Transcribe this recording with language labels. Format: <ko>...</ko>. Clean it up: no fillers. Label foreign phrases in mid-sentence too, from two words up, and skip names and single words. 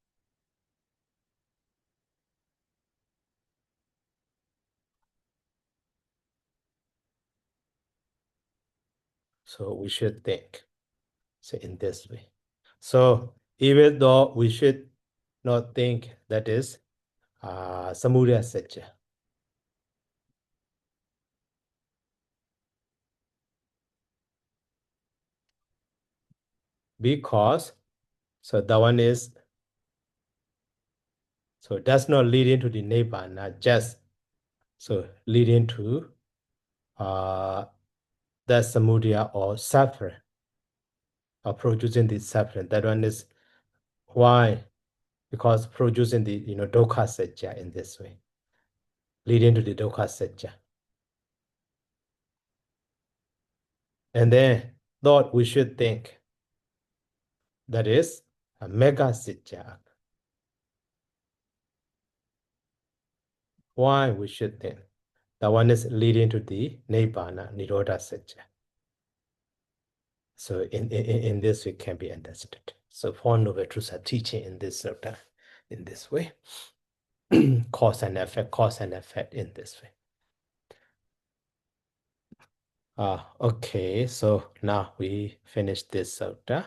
<en>So we should think. So in this way. So even though we should not think, that is</en> <pi>samudaya satya.</pi> <en>Because so that one is, so that's not leading to the nibbana, just so leading to that samudaya or suffering, or producing the suffering. That one is why, because producing the</en> <pi>dukkha satya</pi> <en>in this way, leading to the</en> <pi>dukkha satya.</pi> <en>And then thought we should think, that is a</en> <pi>mega satya.</pi> <en>Why we should think? That one is leading to the nibbana,</en> <pi>nirodha satya.</pi> <en>So in this way can be understood. So Four Noble Truths are teaching in this sutta, in this way. Cause and effect in this way. Okay, so now we finished this sutta.</en>